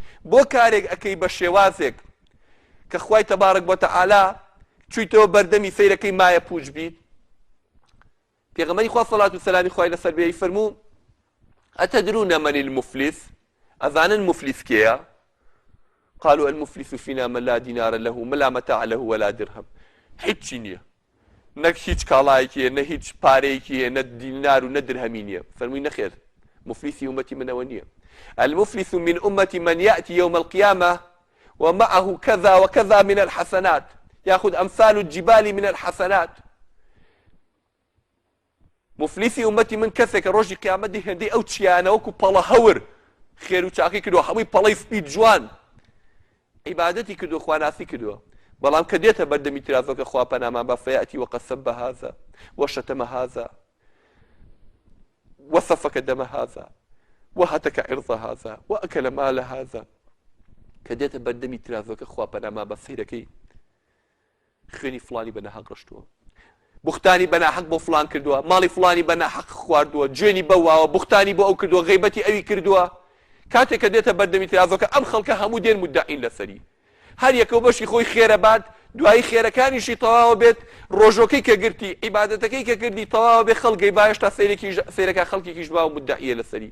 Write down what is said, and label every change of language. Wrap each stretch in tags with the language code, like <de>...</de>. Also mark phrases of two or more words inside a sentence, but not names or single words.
<ckb>بۆ کارێک ئەەکەی بە شێوازێک کە خوای</ckb> <ar>تەبارەک وە تەعالا</ar> <ckb>چوویتەوە بەردەمی سەیرەکەی مایە پوچ بیت. پێغەمبەری خوا سەڵات و سەلامی خوای لەسەر بێ فەرموو</ckb> <ar>ئەتەدرون من المفلس؟</ar> <ckb>ئەزانن مفلیس کێیە؟</ckb> <ar>قالوا المفلس فينا من لا دينار له ولا متاع له ولا درهم.</ar> <ckb>هیچی نییە، نەک هیچ کاڵایەکیە، نە هیچ پارەیەکیە، نە دینار و نە درهەمی نییە. فەرمووی نەخێر، مفلیسی ئومەتی منەوە نییە.</ckb> <ar>المفلس من أمتي من يأتي يوم القيامة ومعه كذا وكذا من الحسنات يأخذ أمثال الجبال من الحسنات.</ar> <ckb>مفلیسی ئومەتی من کەسێکە ڕۆژی قیامەتی هێندەی ئەو چیانەوەکو پەڵە هەور خێر و چاقی کردووە، هەمووی پەڵەی سپی جوان عیبادەتی کردووە، خواناسی کردووە، بەڵام کە دێتە بەردەمی ترازۆکە خوا پەنامان بە</ckb> <ar>فەیەتی وەقەد سەبە هذا وشتم هذا وسفك دم هذا وهتك عرض هذا وأكل مال هذا.</ar> <ckb>کە دێتە بەردەمی ترازۆکە خوا پەنامان بە سەیرەکەی خوێنی فڵانی بەناحەق ڕشتووە، بوختانی بەناحەق بۆ فڵان کردووە، ماڵی فڵانی بەناحەق خواردووە، جوێنی بەواوە، بوختانی بۆ ئەو کردووە، غیبەتی ئەوی کردووە. کاتێک کە دێتە بەردەمی ترازۆکە ئەم خەڵکە هەموو دێن مدعین لەسەری، هەر یەکەو بەشی خۆی خێرە بات، دوایی خێرەکانیشی تەواوە بێت، ڕۆژۆکەی کە گرتی، عیبادەتەکەی کە کردی تەواوە بێ، خەڵگەی باش تا سەیرەکە خەڵکێکیش با و مدعیە لەسەری.</ckb>